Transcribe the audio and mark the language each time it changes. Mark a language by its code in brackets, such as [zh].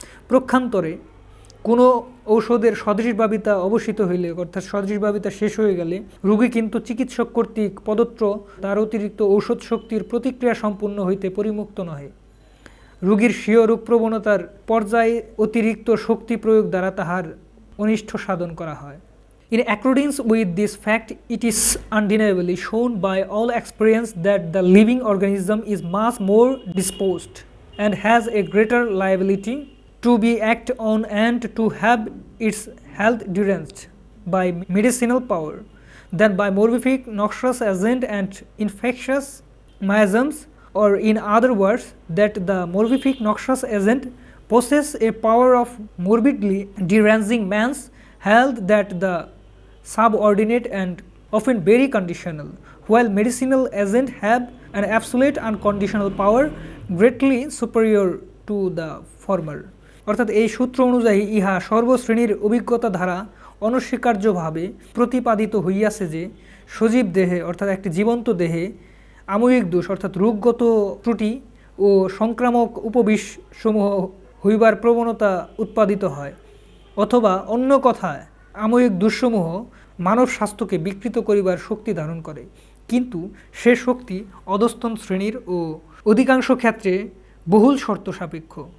[bn] প্রক্ষান্তরে কোনো ঔষধের সদৃশভাবিতা অবসিত হইলে, অর্থাৎ সদৃশভাবিতা শেষ হয়ে গেলে, রোগী কিন্তু চিকিৎসক কর্তৃক প্রদত্ত তার অতিরিক্ত ঔষধ শক্তির প্রতিক্রিয়া সম্পূর্ণ হইতে পরিমুক্ত নহে। রোগীর স্বীয় রোগ প্রবণতার পর্যায়ে অতিরিক্ত শক্তি প্রয়োগ দ্বারা তাহার অনিষ্ট সাধন করা হয়। [en] In accordance with this fact, it is undeniably shown by all experience that the living organism is much more disposed and has a greater liability to be acted on and to have its health deranged by medicinal power than by morbific noxious agent and infectious miasms, or in other words, that the morbific noxious agent possess a power of morbidly deranging man's health that the subordinate and often very conditional, while medicinal agents have an absolute unconditional power greatly superior to the former. [bn] অর্থাৎ এই সূত্র অনুযায়ী ইহা সর্বশ্রেণীর অভিজ্ঞতা দ্বারা অনস্বীকার্যভাবে প্রতিপাদিত হইয়াছে যে সজীব দেহে, অর্থাৎ একটি জীবন্ত দেহে আময়িক দোষ অর্থাৎ রোগগত ত্রুটি ও সংক্রামক উপবিষসমূহ হইবার প্রবণতা উৎপাদিত হয়, অথবা অন্য কথায় আময়িক দোষসমূহ মানব স্বাস্থ্যকে বিকৃত করিবার শক্তি ধারণ করে, কিন্তু সে শক্তি অধস্তন শ্রেণীর ও অধিকাংশ ক্ষেত্রে বহুল শর্ত সাপেক্ষ।